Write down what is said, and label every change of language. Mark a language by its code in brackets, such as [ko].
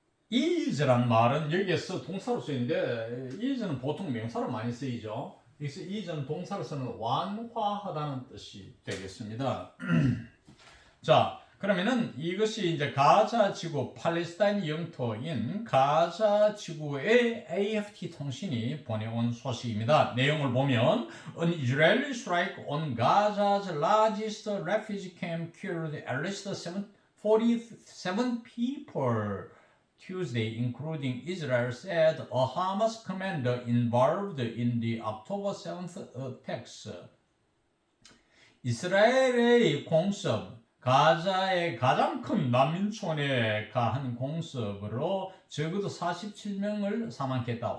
[ko] ease란 말은 여기에서 동사로 쓰이는데 ease는 보통 명사로 많이 쓰이죠. 여기서 ease는 동사로서는 완화하다는 뜻이 되겠습니다. 자, 그러면은 이것이 이제 가자 지구 팔레스타인 영토인 가자 지구의 AFT 통신이 보내온 소식입니다. 내용을 보면 [en] An Israeli strike on Gaza's largest refugee camp killed at least 47 people. Tuesday, including Israel said a Hamas commander involved in the October 7th attacks. [ko] 이스라엘의 공습, 가자의 가장 큰 난민촌에 가한 공습으로 적어도 47명을 사망했다.